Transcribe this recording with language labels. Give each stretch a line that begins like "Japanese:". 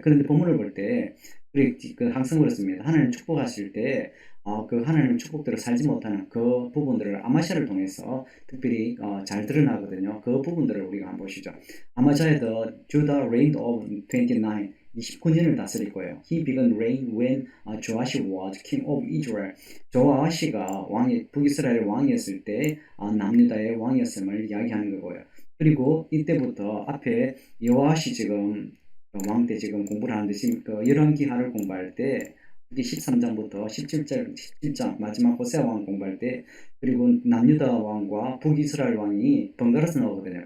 Korean: 그런데 본문을 볼 때 그 항상 그렇습니다. 하나님 축복하실 때 그 하나님 축복대로 살지 못하는 그 부분들을 아마샤를 통해서 특별히 잘 드러나거든요. 그 부분들을 우리가 한번 보시죠. 아마샤의
English: The Judah reigned of 29,
Korean: 29년을 다스릴 거예요.
English: He began reign when Joash was king of Israel.
Korean: 조아시가 북이스라엘 왕이었을 때 남유다의 왕이었음을 이야기하는 거고요. 그리고 이때부터 앞에 요아시 지금 왕 때 지금 공부를 하는데 지금 그 열왕기하를 공부할 때 특히 13장부터 17장 마지막 호세아 왕 공부할 때 그리고 남유다 왕과 북이스라엘 왕이 번갈아서 나오거든요.